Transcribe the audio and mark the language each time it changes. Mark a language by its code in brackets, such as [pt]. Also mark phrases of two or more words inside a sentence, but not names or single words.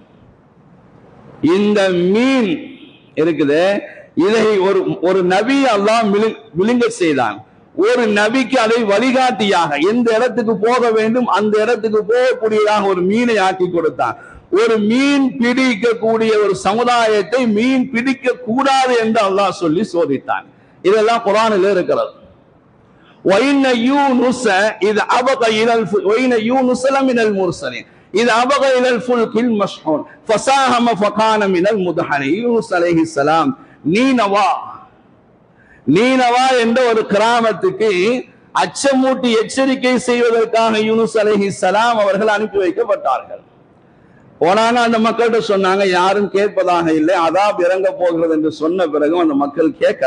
[ta] இந்த மீன் இருக்குது, இதை ஒரு நபி அல்லாஹ் விழுங்க செய்தான். ஒரு நபிக்கு அதை வழிகாட்டியாக எந்த இடத்துக்கு போக வேண்டும் அந்த இடத்துக்கு போகக்கூடியதாக ஒரு மீனை ஆக்கி கொடுத்தான். ஒரு மீன் பிடிக்கக்கூடிய ஒரு சமுதாயத்தை மீன் பிடிக்க கூடாது என்று அல்லாஹ் சொல்லி சோதித்தான். இதெல்லாம் குர்ஆனில் இருக்கிறது. [ar] وَإِنَّ يُونُسَ إِذْ أَبَقَ إِلَى وَإِنَّ يُونُسَ لَمِنَ الْمُرْسَلِينَ إِذْ أَبَقَ إِلَى الْفُلْكِ الْمَشْحُونِ فَسَاهَمَ فَكَانَ مِنَ الْمُدْحَضِينَ. [ta] யூனுஸ் அலைஹிஸ்ஸலாம் நீனவா என்ற ஒரு கிராமத்துக்கு அச்சமூட்டி எச்சரிக்கை செய்வதற்காக யூனுஸ் அலைஹிஸ்ஸலாம் அவர்கள் அனுப்பி வைக்கப்பட்டார்கள். போனாங்க, அந்த மக்கள்கிட்ட சொன்னாங்க, யாரும் கேட்பதாக இல்லை, அதாப் இறங்க போகிறது என்று சொன்ன பிறகும் அந்த மக்கள் கேட்கல.